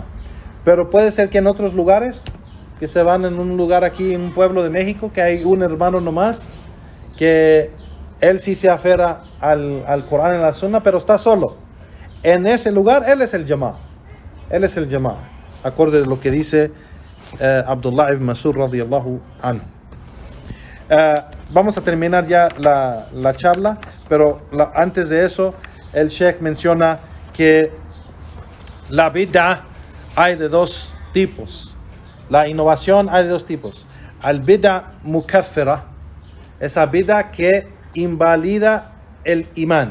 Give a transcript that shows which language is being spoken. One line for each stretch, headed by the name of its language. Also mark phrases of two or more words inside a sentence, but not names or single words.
Spanish: Pero puede ser que en otros lugares, que se van en un lugar aquí en un pueblo de México, que hay un hermano nomás, que él sí se aferra al Corán y la Sunna, pero está solo. En ese lugar, él es el jama'a. Él es el jama'a. Acorde a lo que dice Abdullah ibn Mas'ud
Arabic: رضي الله عنه.
Spanish: Vamos a terminar ya la charla, pero antes de eso, el Sheikh menciona que la bid'ah hay de dos tipos. La innovación hay de dos tipos.
Arabic: البدعة المكفرة,
Spanish: esa bid'ah que invalida el imán.